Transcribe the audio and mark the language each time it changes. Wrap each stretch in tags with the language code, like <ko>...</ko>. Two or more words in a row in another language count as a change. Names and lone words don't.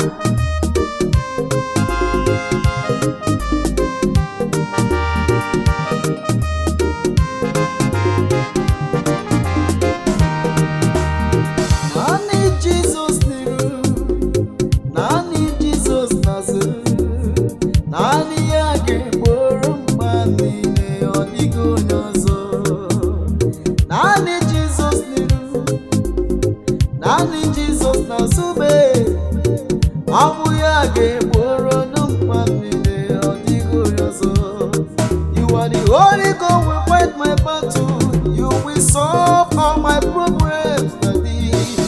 <ig>naanị Jizọs n'iru, naanị Jizọs n'azụ, naanị ya ga-egboro mgba niile, ọ dịghị onye ọzọ. Naanị Jizọs n'iru, naanị Jizọs n'azụ, mee ọnwụ ya ga-egboro mkpa niile, ọ dịghị onye ọzọ.</ig> <en>You are the Holy God will fight my battle, you will solve all my problems, Daddy.</en>